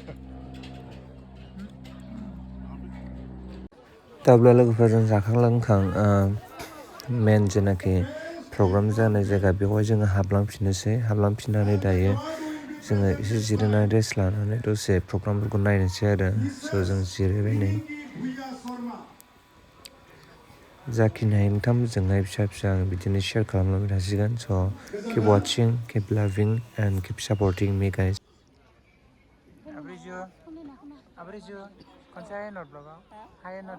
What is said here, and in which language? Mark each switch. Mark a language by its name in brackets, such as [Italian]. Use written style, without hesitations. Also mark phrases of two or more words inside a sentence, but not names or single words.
[Bodo] दाब्ला लोगोफोरजों जाखां लोंखां मेन जेनाखि प्रग्राम जानाय जायगा बेवहाय जोङो हाबलांफिननोसै हाबलांफिननानै दायो जोङो एसे जिरायनानै रेस्ट लानानै दसे प्रग्रामफोरखौ नायनोसै आरो स' जों जिरायबाय नै जाखिनि हायो नोंथांमोनजोंहाय फिसा फिसा आं बिदिनो शेयार खालामलांबाय थासिगोन स' [English] keep watching keep loving and keep supporting me guys [Bodo] Abrijo खनसे हाय नट ब्लगाव हाय नट